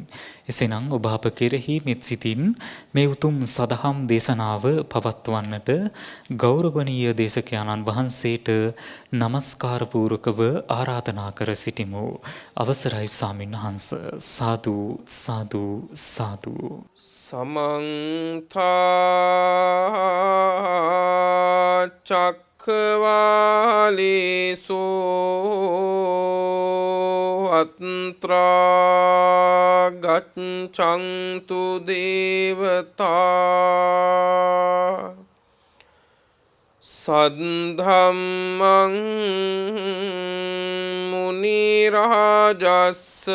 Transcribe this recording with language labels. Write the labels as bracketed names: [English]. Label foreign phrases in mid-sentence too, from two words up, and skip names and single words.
[Sinhala] එසේනම් ඔබ අප කෙරෙහි මෙත් සිතින් මේ උතුම් සදහම් දේශනාව පවත්වන්නට ගෞරවනීය දේශකයාණන් වහන්සේට নমස්කාර පූර්වකව ආරාධනා කර සිටිමු. අවසරයි ස්වාමීන් වහන්ස. සාදු සාදු සාදු. [Sanskrit] समन्त चक्रवालेषु अत्रा गच्छन्तु देवता सद्धम्मं मुनिराजस्